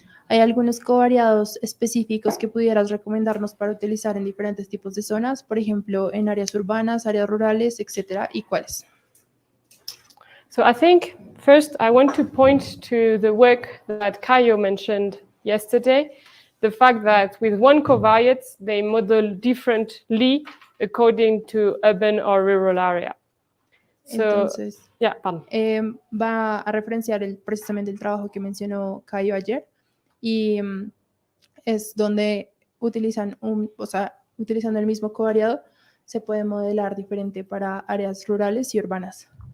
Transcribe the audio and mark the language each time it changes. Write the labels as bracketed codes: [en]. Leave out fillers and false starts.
[es] ¿Hay algunos covariados específicos que pudieras recomendarnos para utilizar en diferentes tipos de zonas? Por ejemplo, en áreas urbanas, áreas rurales, etc. ¿Y cuáles? [en] So I think first I want to point to the work that Caio mentioned yesterday. The fact that with one covariate, they model differently according to urban or rural area. So, [es] entonces, [en] yeah, pardon. [es] Va a referenciar precisamente el trabajo que mencionó Caio ayer, y es donde utilizando el mismo covariado, se puede modelar diferente para áreas rurales y urbanas.